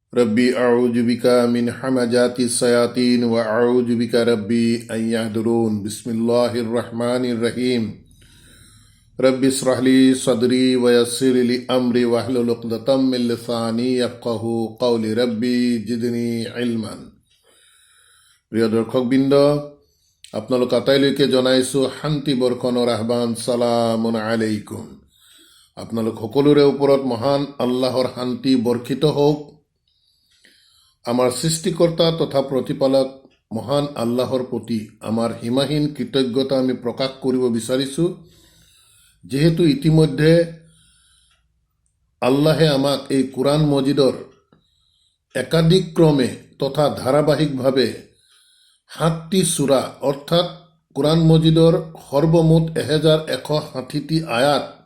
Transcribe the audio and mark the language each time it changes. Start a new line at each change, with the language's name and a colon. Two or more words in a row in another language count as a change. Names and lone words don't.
Arabic: رب أعوذ بك من همزات الشياطين و أعوذ بك رب أن يحضرون. بسم الله الرحمن الرحيم. رب اشرح لي صدري و يسر لي أمري واحلل عقدة من لساني يفقهوا قولي. رب زدني علما.
Assamese: প্ৰিয় দৰ্শকবৃন্দ, আপোনালোক আটাইলৈকে জনাইছোঁ শান্তি বৰ্ষণৰ আহ্বান।
Arabic: سلام عليكم.
Assamese: আপোনালোক সকলোৰে ওপৰত মহান আল্লাহৰ শান্তি বৰ্ষিত হওক। আমাৰ সৃষ্টিকৰ্তা তথা প্ৰতিপালক মহান আল্লাহৰ প্ৰতি আমাৰ সীমাহীন কৃতজ্ঞতা আমি প্ৰকাশ কৰিব বিচাৰিছোঁ, যিহেতু ইতিমধ্যে আল্লাহে আমাক এই কোৰআন মজিদৰ একাধিক ক্ৰমে তথা ধাৰাবাহিকভাৱে 7টি সূৰা অৰ্থাৎ কোৰআন মজিদৰ সৰ্বমুঠ 1160টি আয়াত